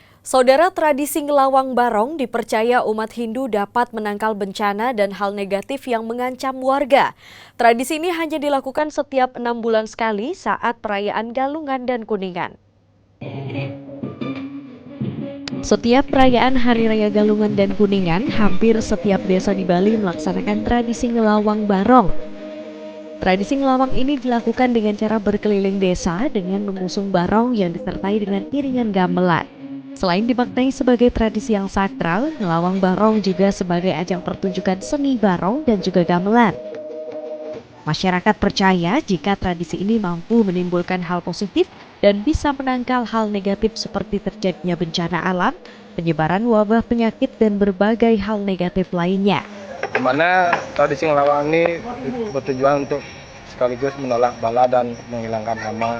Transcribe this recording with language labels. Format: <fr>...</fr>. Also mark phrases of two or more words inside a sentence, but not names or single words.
<id>Saudara, tradisi ngelawang barong dipercaya umat Hindu dapat menangkal bencana dan hal negatif yang mengancam warga. Tradisi ini hanya dilakukan setiap 6 bulan sekali saat perayaan Galungan dan Kuningan. Setiap perayaan Hari Raya Galungan dan Kuningan, hampir setiap desa di Bali melaksanakan tradisi ngelawang barong. Tradisi ngelawang ini dilakukan dengan cara berkeliling desa dengan mengusung barong yang disertai dengan iringan gamelan. Selain dimaknai sebagai tradisi yang sakral, ngelawang barong juga sebagai ajang pertunjukan seni barong dan juga gamelan. Masyarakat percaya jika tradisi ini mampu menimbulkan hal positif dan bisa menangkal hal negatif seperti terjadinya bencana alam, penyebaran wabah penyakit, dan berbagai hal negatif lainnya. Di mana tradisi ngelawang ini bertujuan untuk sekaligus menolak bala dan menghilangkan hama.</id>